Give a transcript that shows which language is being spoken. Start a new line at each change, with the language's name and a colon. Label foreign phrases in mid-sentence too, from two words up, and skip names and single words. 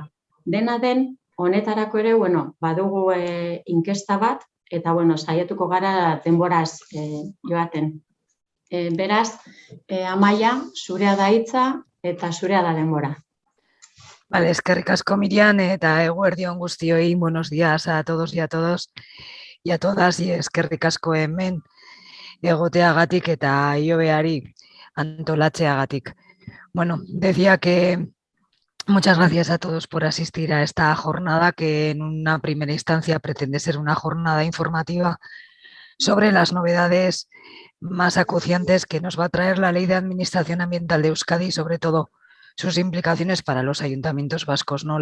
Basque: Dena den, honetarako ere, badugu inkesta bat, eta, saiatuko gara denboraz joaten. Beraz, Amaia, zurea da hitza eta zurea da denbora. Vale, eskerrik asko Miriam, eta eguerdion guztioi,
Spanish: buenos días a todos y a todas,
Basque: y eskerrik asko hemen egoteagatik eta Iobeari antolatzeagatik.
Spanish: Decía que muchas gracias a todos por asistir a esta jornada, que en una primera instancia pretende ser una jornada informativa sobre las novedades más acuciantes que nos va a traer la Ley de Administración Ambiental de Euskadi y, sobre todo, sus implicaciones para los ayuntamientos vascos, ¿no?